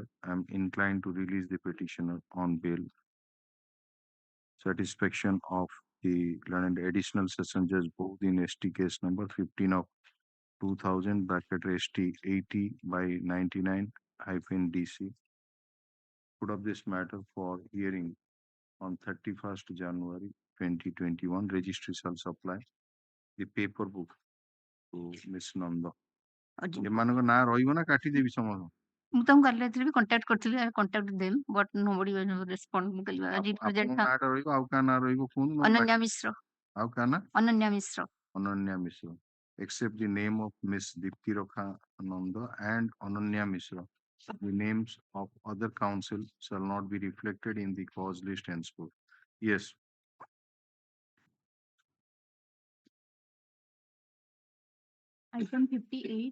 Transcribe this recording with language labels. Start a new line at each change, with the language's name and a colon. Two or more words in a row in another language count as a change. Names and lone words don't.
English: I am inclined to release the petitioner on bail. Satisfaction of the learned additional session judge both in ST case number 15 of 2000 bracket ST 80/99-DC put up this matter for hearing on 31st January 2021. Registry shall supply the paper book to Ms. Nanda.
Odia: ଏମାନଙ୍କ ନାଁ ରହିବ ନା କାଟିଦେବି ସମସ୍ତ ମୁଁ ତାଙ୍କୁ କାଲି ରାତିରେ ବି କଣ୍ଟାକ୍ଟ କରିଥିଲି
English: I contacted them but nobody will respond
Odia: ମୁଁ କହିଲି ଆଜି ପ୍ରେଜେଣ୍ଟ ଆପଣଙ୍କ ନାଁଟା ରହିବ ଆଉ କାହା ନାଁ ରହିବ କୁହନ୍ତୁ ଅନନ୍ୟା ମିଶ୍ର ଆଉ କାହା ନାଁ ଅନନ୍ୟା ମିଶ୍ର
English: Ananya Mishra except the name of Miss Dipti Rakhananda and Ananya Mishra. The names of other counsel shall not be reflected in the cause list henceforth. Yes. Item 58.